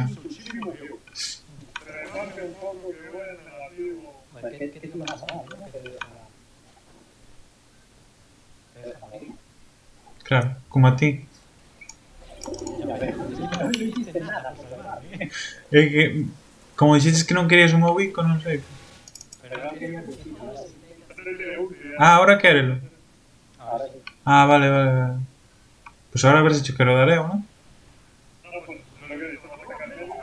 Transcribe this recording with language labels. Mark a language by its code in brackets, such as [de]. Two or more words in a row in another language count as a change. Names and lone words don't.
[es] muchísimo view. Reparte un poco que voy en negativo. ¿Qué te ibas a dar? ¿No? ¿Qué te ibas a dar? ¿Te ibas a morir? Claro, como a ti. Ya ves, no hiciste nada, por verdad. [gl] É que... Como dixetes que non querías un meu bico, non sei. [es] Pero no tiene sentido, ¿no? [gl] Ah, ahora quérelo. [es] Ahora sí. Ah, vale, vale, vale. [gl] Pues ahora a ver se cho quero dar eu, non? [es] No, pues no lo que he dicho, no te cambies.